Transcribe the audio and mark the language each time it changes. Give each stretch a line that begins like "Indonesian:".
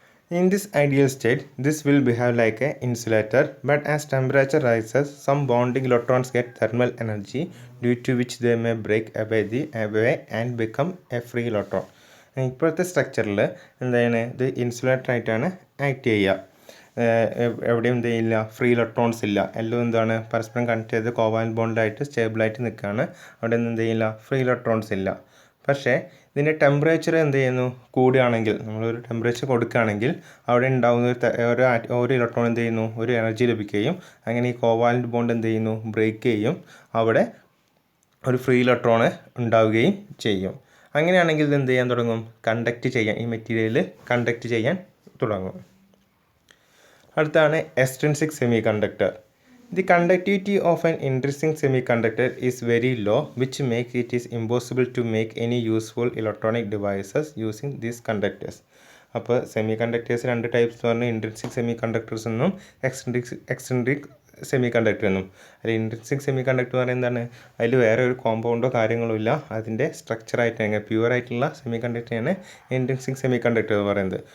English: In this ideal state, this will behave like an insulator, but as temperature rises, some bonding electrons get thermal energy, due to which they may break away and become a free electron.
Malayalam: ഇപ്പോഴത്തെ സ്ട്രക്ചറിൽ എന്താണ് ഇത് insulator ആയിട്ടാണ് act ചെയ്യുക. എവിടെയും എന്ത് ചെയ്യില്ല, free electrons ഇല്ല, എല്ലാം എന്താണ് പരസ്പരം കണക്ട് ചെയ്ത് കോവാലന്റ് ബോണ്ടായിട്ട് സ്റ്റേബിളായിട്ട് നിൽക്കുകയാണ്. അവിടെ നിന്ന് എന്ത് ചെയ്യില്ല, ഫ്രീ ഇലക്ട്രോൺസ് ഇല്ല. പക്ഷേ ഇതിൻ്റെ ടെമ്പറേച്ചർ എന്ത് ചെയ്യുന്നു, കൂടുകയാണെങ്കിൽ, നമ്മളൊരു ടെമ്പറേച്ചർ കൊടുക്കുകയാണെങ്കിൽ അവിടെ ഉണ്ടാകുന്ന ഒരു ഇലക്ട്രോൺ എന്ത് ചെയ്യുന്നു, ഒരു എനർജി ലഭിക്കുകയും അങ്ങനെ ഈ കോവാലന്റ് ബോണ്ട് എന്ത് ചെയ്യുന്നു, ബ്രേക്ക് ചെയ്യും, അവിടെ ഒരു ഫ്രീ ഇലക്ട്രോൺ ഉണ്ടാവുകയും ചെയ്യും. അങ്ങനെയാണെങ്കിൽ ഇത് എന്ത് ചെയ്യാൻ തുടങ്ങും, കണ്ടക്ട് ചെയ്യാൻ, ഈ മെറ്റീരിയൽ കണ്ടക്ട് ചെയ്യാൻ തുടങ്ങും. അടുത്താണ് extrinsic semi conductor.
English: The conductivity of an intrinsic semiconductor is very low, which makes it is impossible to make any useful electronic devices using these conductors.
Malayalam: അപ്പോൾ സെമി കണ്ടക്ടേഴ്സ് രണ്ട് types പറഞ്ഞാൽ intrinsic semi conductors എന്നും extrinsic semi conductor എന്നും. അതിൽ intrinsic semi conductor പറയുന്നത് എന്താണ്, അതിൽ വേറെ ഒരു കോമ്പൗണ്ടോ കാര്യങ്ങളോ ഇല്ല, അതിൻ്റെ സ്ട്രക്ചറായിട്ട് പ്യുവറായിട്ടുള്ള സെമി കണ്ടക്ടറാണ് ഇൻട്രിൻസിക് സെമി കണ്ടക്ടർ എന്ന് പറയുന്നത്.